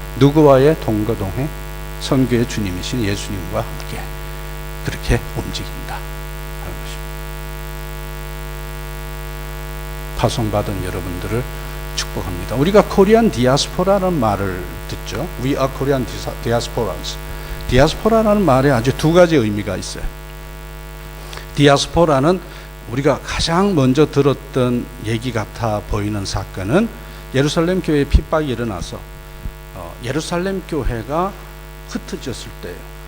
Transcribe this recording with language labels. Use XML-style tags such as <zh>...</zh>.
<ko>누구와의 동거 동행? 선교의 주님이신 예수님과 함께 그렇게 움직인다 하는 것입니다. 파송받은 여러분들을 축복합니다. 우리가 코리안 디아스포라라는 말을 듣죠.</ko> <en>We are Korean diasporans.</en> <ko>디아스포라라는 말에 아주 두 가지 의미가 있어요. 디아스포라는 우리가 가장 먼저 들었던 얘기 같아 보이는 사건은 예루살렘 교회에 핍박이 일어나서 예루살렘 교회가 흩어졌을 때예요.</ko>